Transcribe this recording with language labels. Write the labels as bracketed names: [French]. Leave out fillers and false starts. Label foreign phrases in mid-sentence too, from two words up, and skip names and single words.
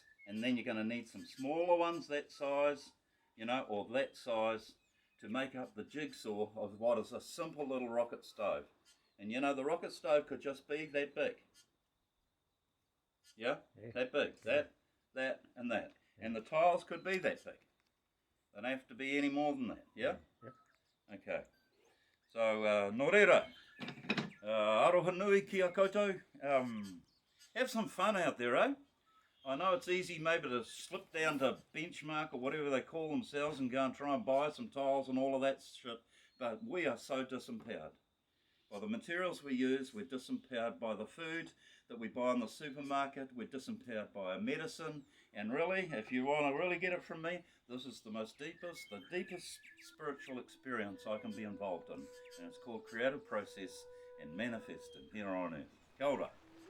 [English] And then you're going to need some smaller ones that size, or that size to make up the jigsaw of what is a simple little rocket stove. And the rocket stove could just be that big. Yeah? That big. That, and that. Yeah. And the tiles could be that big. They don't have to be any more than that. Yeah? Okay. So, [Māori] nō reira. Aroha nui ki a koutou. [English] Have some fun out there, eh? I know it's easy maybe to slip down to Benchmark or whatever they call themselves and go and try and buy some tiles and all of that shit, but we are so disempowered. By the materials we use, we're disempowered by the food that we buy in the supermarket, we're disempowered by our medicine, and really, if you want to really get it from me, this is the deepest spiritual experience I can be involved in, and it's called creative process and manifesting here on earth. [Māori] Kia ora.